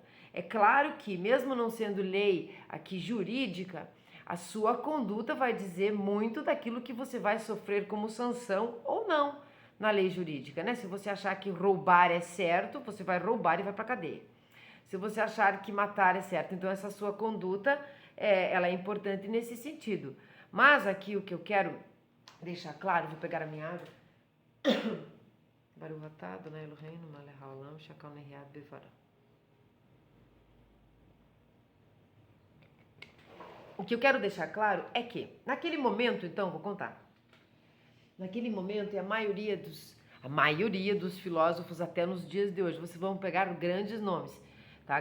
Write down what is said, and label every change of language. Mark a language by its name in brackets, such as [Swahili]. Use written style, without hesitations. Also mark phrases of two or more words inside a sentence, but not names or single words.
[Portuguese] É claro que, mesmo não sendo lei aqui jurídica, a sua conduta vai dizer muito daquilo que você vai sofrer como sanção ou não na lei jurídica, né? Se você achar que roubar é certo, você vai roubar e vai para a cadeia. Se você achar que matar é certo, então essa sua conduta ela é importante nesse sentido. Mas aqui o que eu quero deixar claro, vou pegar a minha água. [Hebrew] ברוך אתה אדוני אלוהינו מלך העולם שהכל נהיה בדברו. [Portuguese] O que eu quero deixar claro é que, naquele momento, então, vou contar. Naquele momento, e a maioria dos filósofos até nos dias de hoje, vocês vão pegar grandes nomes, tá?